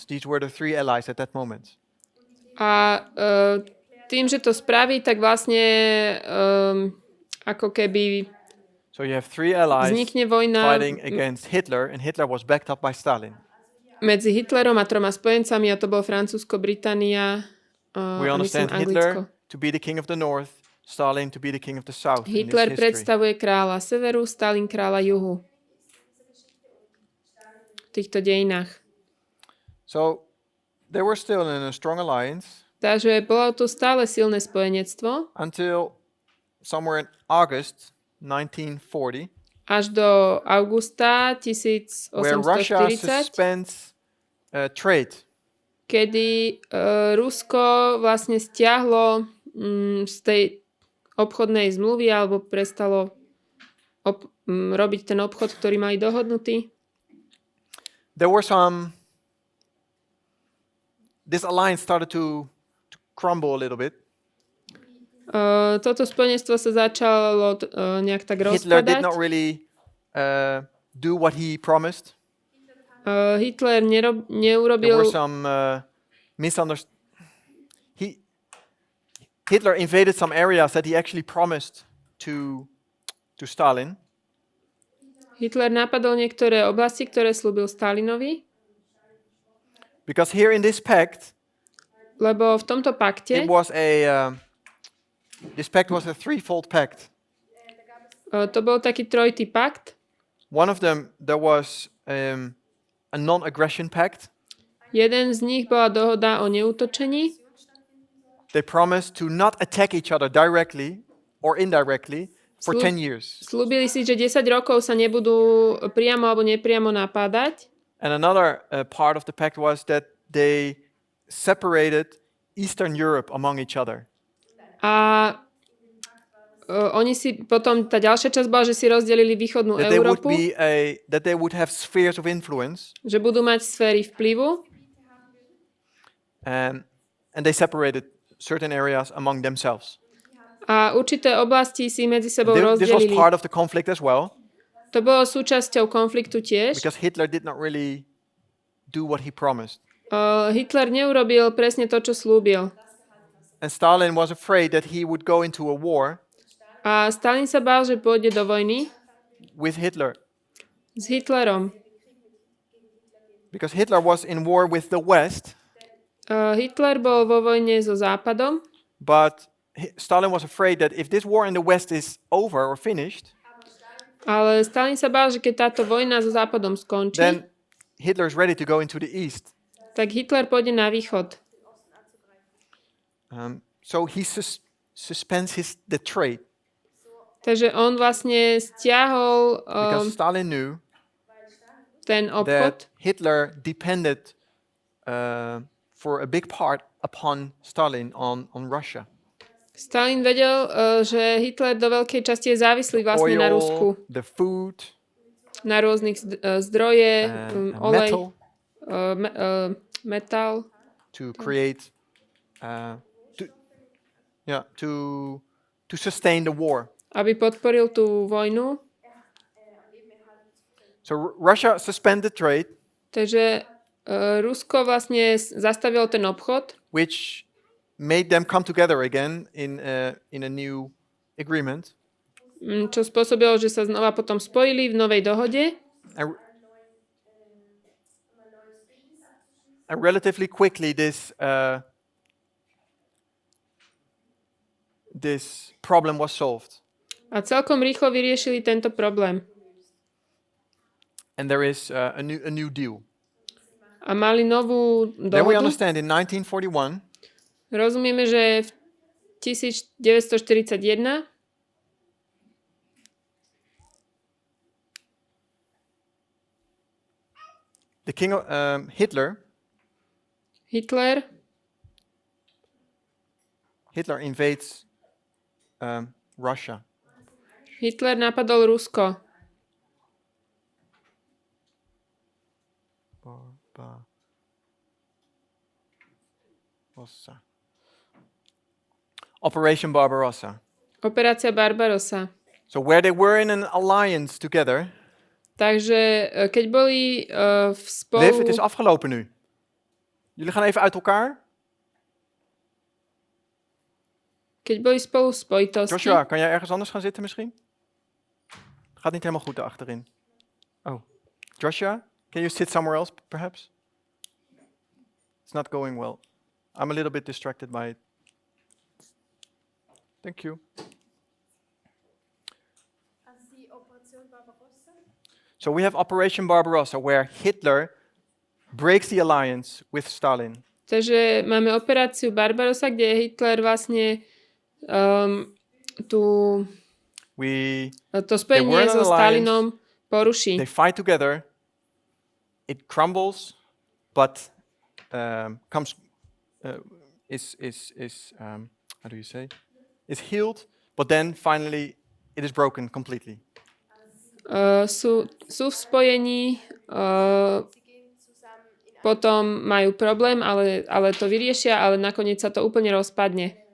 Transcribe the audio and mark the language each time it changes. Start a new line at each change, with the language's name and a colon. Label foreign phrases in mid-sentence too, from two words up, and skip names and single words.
English: These were the 3 allies at that moment.
Slovak: A tým, že to spraví, tak vlastne ako keby
English: So you have 3 allies
Slovak: vznikne vojna
English: fighting against Hitler, and Hitler was backed up by Stalin.
Slovak: medzi Hitlerom a 3 spojencami, a to bol Francúzsko, Británia
English: We
Slovak: a myslím
English: understand
Slovak: Anglicko.
English: Hitler to be the king of the north, Stalin to be the king of the south. in this Hitler history.
Slovak: predstavuje kráľa severu, Stalin kráľa juhu. V týchto dejinách.
English: So they were still in a strong alliance
Slovak: Takže bolo tu stále silné spojenectvo
English: until somewhere in August 1940,
Slovak: až do augusta
English: where Russia
Slovak: 1840,
English: suspends trade.
Slovak: kedy Rusko vlastne stiahlo z tej obchodnej zmluvy alebo prestalo robiť ten obchod, ktorý mali dohodnutý.
English: There were this alliance started to crumble a little bit.
Slovak: Toto spojenectvo sa začalo nejak tak
English: Hitler did
Slovak: rozpadať.
English: not really do what he promised.
Slovak: Hitler
English: There
Slovak: neurobil...
English: were some misunderstandings. Hitler invaded some areas that he actually promised to Stalin.
Slovak: Hitler napadol niektoré oblasti, ktoré slúbil Stalinovi,
English: Because here in this pact,
Slovak: lebo v tomto pakte
English: this pact was a threefold pact.
Slovak: to bol taký trojitý pakt.
English: One of them, there was a non-aggression pact.
Slovak: Jeden z nich bola dohoda o neútočení.
English: They promised to not attack each other directly or indirectly for 10 years.
Slovak: Slúbili si, že 10 rokov sa nebudú priamo alebo nepriamo napádať.
English: And another part of the pact was that they separated Eastern Europe among each other.
Slovak: A oni si potom, tá ďalšia časť bola, že si rozdelili východnú Európu,
English: That they would have spheres of influence,
Slovak: že budú mať sféry vplyvu
English: and they separated certain areas among themselves.
Slovak: a určité oblasti si medzi sebou
English: This was
Slovak: rozdelili.
English: part of the conflict as well,
Slovak: To bolo súčasťou konfliktu tiež.
English: because Hitler did not really do what he promised.
Slovak: Hitler neurobil presne to, čo slúbil.
English: And Stalin was afraid that he would go into a war
Slovak: A Stalin sa bál, že pôjde do vojny
English: with Hitler,
Slovak: s Hitlerom.
English: because Hitler was in war with the West,
Slovak: Hitler bol vo vojne so Západom,
English: but Stalin was afraid that if this war in the West is over or finished,
Slovak: ale Stalin sa bál, že keď táto vojna so Západom skončí,
English: then Hitler is ready to go into the East.
Slovak: tak Hitler pôjde na východ.
English: So he suspends the trade,
Slovak: Takže on vlastne stiahol
English: because Stalin knew
Slovak: ten obchod,
English: that Hitler depended for a big part upon Stalin on Russia.
Slovak: Stalin vedel, že Hitler do veľkej časti je závislý vlastne na Rusku.
English: The food,
Slovak: Na rôznych zdroje, olej,
English: metal,
Slovak: metal,
English: to create, to sustain the war.
Slovak: aby podporil tú vojnu.
English: So Russia suspended trade,
Slovak: Takže Rusko vlastne zastavilo ten obchod,
English: which made them come together again in a new agreement.
Slovak: čo spôsobilo, že sa znova potom spojili v novej dohode.
English: And relatively quickly, this problem was solved.
Slovak: A celkom rýchlo vyriešili tento problém.
English: And there is a new deal.
Slovak: A mali novú
English: Then we
Slovak: dohodu.
English: understand in 1941,
Slovak: Rozumieme, že v 1941
English: the king of Hitler invades Russia.
Slovak: Hitler napadol Rusko.
English: Operation Barbarossa.
Slovak: Operácia Barbarossa.
English: So where they were in an alliance together.
Slovak: Takže keď boli v spolu...
Dutch: Liv, het is afgelopen nu. Jullie gaan even uit elkaar.
Slovak: Keď boli spolu v spojitosti...
Dutch: Joshua, kan jij ergens anders gaan zitten misschien? Gaat niet helemaal goed daar achterin. Oh.
English: Joshua, can you sit somewhere else perhaps? It's not going well. I'm a little bit distracted by it. Thank you.
Dutch: Als die Operation Barbarossa.
English: So we have Operation Barbarossa, where Hitler breaks the alliance with Stalin.
Slovak: Takže máme operáciu Barbarossa, kde Hitler vlastne to spojenie so Stalinom poruší.
English: They fight together. It crumbles, but how do you say? Is healed, but then finally it is broken completely.
Slovak: Sú v spojení, potom majú problém, ale to vyriešia, ale nakoniec sa to úplne rozpadne.